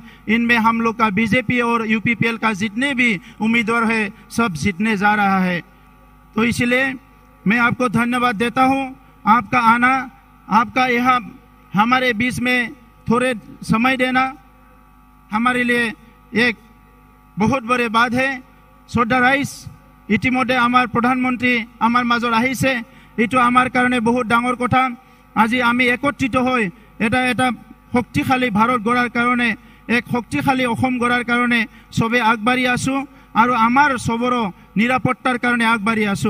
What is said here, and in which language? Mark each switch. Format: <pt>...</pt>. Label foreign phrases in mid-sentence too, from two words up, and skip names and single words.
<hi>इनमें हम लोग का बीजेपी और यूपीपीएल का जितने भी उम्मीदवार है सब जीतने जा रहा है। तो इसलिए मैं आपको धन्यवाद देता हूँ। आपका आना, आपका यहाँ हमारे बीच में थोड़े समय देना, हमारे लिए एक बहुत बड़े बात है।</hi> <as>শ্ৰদ্ধা ৰাইজ, ইতিমধ্যে আমাৰ প্ৰধানমন্ত্ৰী আমাৰ মাজত আহিছে। এইটো আমাৰ কাৰণে বহুত ডাঙৰ কথা। আজি আমি একত্ৰিত হৈ এটা শক্তিশালী ভাৰত গঢ়াৰ কাৰণে, এক শক্তিশালী অসম গঢ়াৰ কাৰণে চবে আগবাঢ়ি আছো আৰু আমাৰ চবৰো নিৰাপত্তাৰ কাৰণে আগবাঢ়ি আছো।</as>